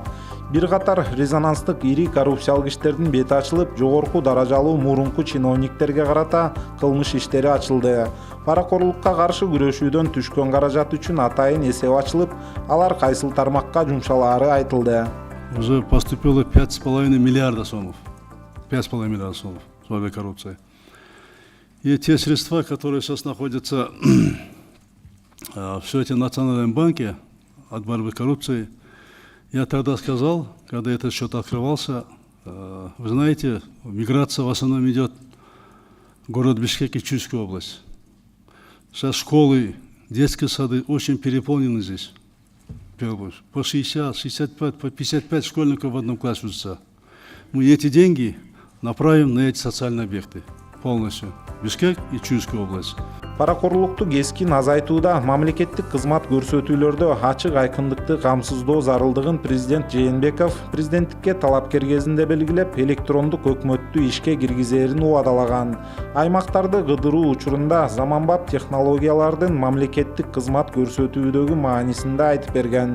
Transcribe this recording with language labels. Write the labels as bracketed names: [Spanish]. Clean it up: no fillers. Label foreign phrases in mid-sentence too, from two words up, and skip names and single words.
[Kyrgyz] Бир катар резонанстык ири коррупциялык иштердин бети ачылып, жогорку даражалуу мурунку чиновниктерге карата кылмыш иштери ачылды. Паракорлукка каршы күрөшүүдөн түшкөн каражат үчүн атайын эсеп ачылып, алар кайсыл тармакка жумшалаары айтылды. [Russian] Уже поступило 5,5 миллиарда сомов. 5,5 миллиарда сомов с этой коррупцией. И те средства, которые сейчас находятся в счете Национальном банке от борьбы с коррупцией, я тогда сказал, когда этот счет открывался, вы знаете, миграция в основном идет в город Бишкек и Чуйскую область. Сейчас школы, детские сады очень переполнены здесь. По 60, 65, по 55 школьников в одном классе учатся. Мы эти деньги направим на эти социальные объекты полностью. Бишкек и Чуйскую область. [Kyrgyz] Паракорлукту кескин азайтууда мамлекеттик кызмат көрсөтүүлөрдө ачык айкындыкты камсыздоо зарылдыгын президент Жээнбеков президенттикке талапкер кезинде белгилеп, электрондук өкмөттү ишке киргизерин убадалаган. Аймактарды кыдыруу учурунда заманбап технологиялардын мамлекеттик кызмат көрсөтүүдөгү маанисин да айтып берген.